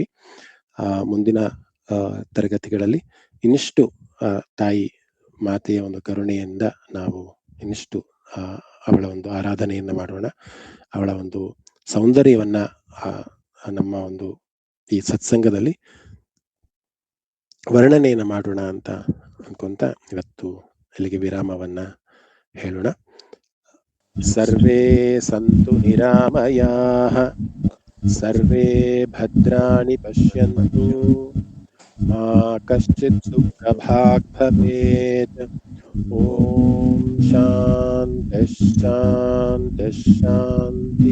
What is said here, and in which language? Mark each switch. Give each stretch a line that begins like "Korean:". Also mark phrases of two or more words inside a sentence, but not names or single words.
Kannada: ಮುಂದಿನ ತರಗತಿಗಳಲ್ಲಿ ಇನ್ನಿಷ್ಟು ತಾಯಿ ಮಾತೆಯ ಒಂದು ಕರುಣೆಯಿಂದ ನಾವು ಇನ್ನಿಷ್ಟು ಅವಳ ಒಂದು ಆರಾಧನೆಯನ್ನ ಮಾಡೋಣ. ಅವಳ ಒಂದು ಸೌಂದರ್ಯವನ್ನ ನಮ್ಮ ಒಂದು ಈ ಸತ್ಸಂಗದಲ್ಲಿ ವರ್ಣನೆಯನ್ನ ಮಾಡೋಣ ಅಂತ ಅನ್ಕೊಂತ ಇವತ್ತು ಇಲ್ಲಿಗೆ ವಿರಾಮವನ್ನ ಹೇಳೋಣ.
Sanskrit: ಸರ್ವೇ ಸಂತು ನಿರಾಮಯಾಃ, ಸರ್ವೇ ಭದ್ರಾಣಿ ಪಶ್ಯಂತು, ಮಾ ಕಶ್ಚಿತ್ ದುಃಖಭಾಗ್ ಭವೇತ್. ಓಂ ಶಾಂತಿ ಶಾಂತಿ ಶಾಂತಿ.